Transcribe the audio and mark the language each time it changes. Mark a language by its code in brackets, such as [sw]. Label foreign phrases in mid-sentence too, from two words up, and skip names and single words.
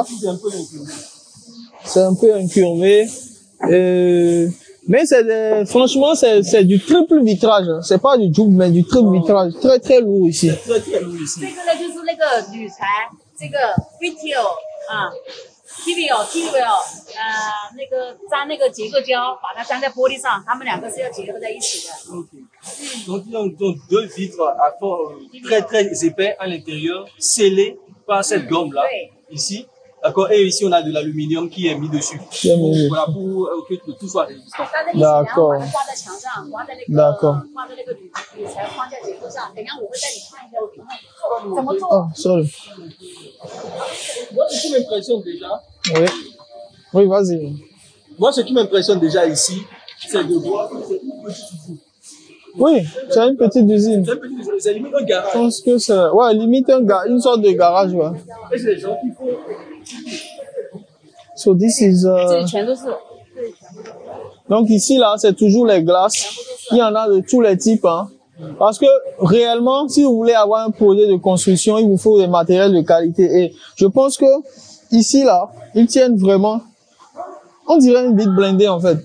[fr] C'est un peu incurvé. Mais franchement, c'est du triple vitrage. C'est pas du double, mais du triple vitrage. Très, très lourd ici. Très, très lourd ici. [zh] ，Kiwi 哦，Kiwi 哦，那个粘那个结构胶，把它粘在玻璃上，它们两个是要结合在一起的。 [fr] Donc, deux vitres à fort très très épais à l'intérieur, scellés par cette gomme-là, ici. D'accord. Et ici, on a de l'aluminium qui est mis dessus. Voilà, pour que tout soit résistant. D'accord. D'accord. [en] Oh, sorry. [fr] Moi, ce qui m'impressionne déjà. Oui. Oui, vas-y. Moi, ce qui m'impressionne déjà ici, c'est de voir que c'est une petite usine. Oui, c'est une petite usine. C'est une petite usine, c'est limite un garage. Je pense que c'est, ouais, limite une sorte de garage, ouais. Et c'est les gens qui font. [en] So this is, [fr] donc ici, là, c'est toujours les glaces. Il y en a de tous les types, hein. Parce que réellement, si vous voulez avoir un projet de construction, il vous faut des matériels de qualité. Et je pense que ici, là, ils tiennent vraiment, on dirait une vitre blindée, en fait.